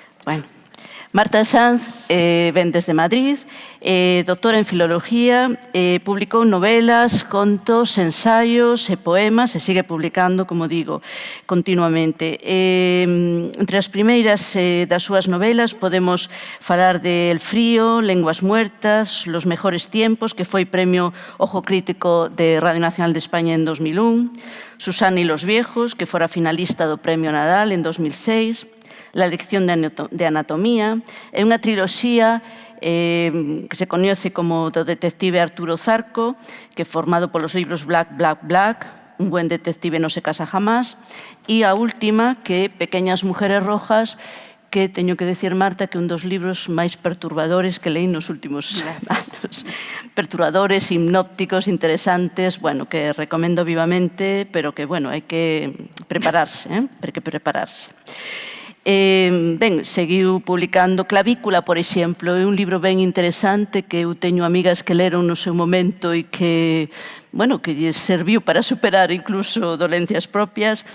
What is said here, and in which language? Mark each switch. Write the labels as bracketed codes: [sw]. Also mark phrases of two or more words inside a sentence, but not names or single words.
[gl] Bueno, Marta Sanz ven desde Madrid, doctora en Filoloxía, publicou novelas, contos, ensaios e poemas e sigue publicando, como digo, continuamente. Entre as primeiras das súas novelas podemos falar de El frío, Lenguas muertas, Los mejores tiempos, que foi premio Ojo Crítico de Radio Nacional de España en 2001, Susana y los viejos, que fora finalista do Premio Nadal en 2006, La lección de anatomía. É unha triloxía que se coñece como do detective Arturo Zarco, que é formado polos libros Black, Black, Black, Un buen detective no se casa jamás, e a última, que é Pequeñas mujeres rojas, que teño que decir, Marta, que é un dos libros máis perturbadores que leí nos últimos anos. Perturbadores, hipnópticos, interesantes, bueno, que recomendo vivamente, pero que, bueno, hai que prepararse, hai que prepararse. Ben, seguiu publicando Clavícula, por exemplo, é un libro ben interesante que eu teño amigas que leron no seu momento e que, bueno, que lles serviu para superar incluso dolencias propias.